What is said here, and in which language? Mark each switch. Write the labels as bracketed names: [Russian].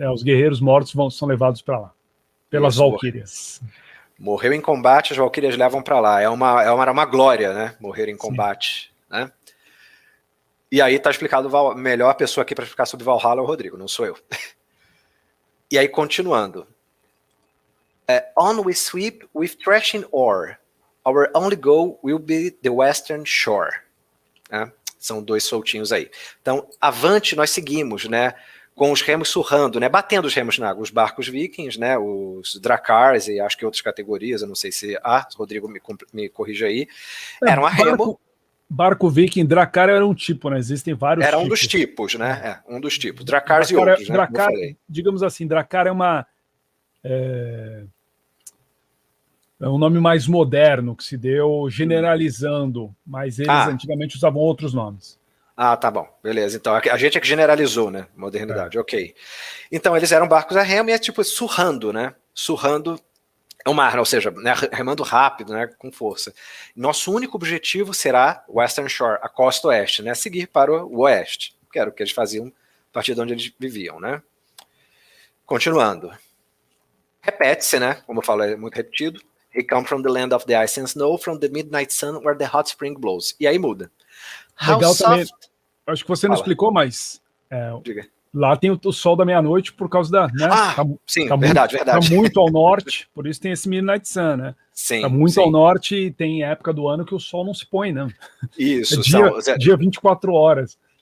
[Portuguese] Os guerreiros mortos são levados para lá. Pelas valquírias. Morreu em combate, as valquírias levam para lá. É uma glória, né? Morrer em combate, né? E aí tá explicado, melhor pessoa aqui para explicar sobre Valhalla é o Rodrigo, não sou eu. E aí, continuando. [English] On we sweep with thrashing oar. Our only goal will be the western shore. [Portuguese] São dois soltinhos aí. Então, avante nós seguimos, né? Com os remos surrando, né? Batendo os remos na água. Os barcos vikings, né? Os dracars e acho que outras categorias, eu não sei se... Rodrigo me corrija aí. Eram a remo. Barco viking, dracar era um tipo, né? Existem vários tipos. Era um dos tipos, né? Um dos tipos. Dracars e outros, né? Dracar, digamos assim, dracar é uma... É um nome mais moderno que se deu generalizando, mas eles antigamente usavam outros nomes. Tá bom, beleza. Então a gente é que generalizou, né? Modernidade, ok. Então eles eram barcos a remo e é tipo surrando, né? Surrando o mar, ou seja, né, remando rápido, né? Com força. Nosso único objetivo será Western Shore, a costa oeste, né? Seguir para o oeste, que era o que eles faziam a partir de onde eles viviam, né? Continuando. Repete-se, né? Como eu falo, é muito repetido. [English] He come from the land of the ice and snow, from the midnight sun where the hot spring blows. [Portuguese] E aí muda. Legal também. Acho que você não explicou, mas lá tem o sol da meia-noite por causa da... Né? Sim, verdade. Tá muito ao norte, por isso tem esse midnight sun, né? Sim. Tá muito ao norte e tem época do ano que o sol não se põe, né? Isso. Dia 24 horas.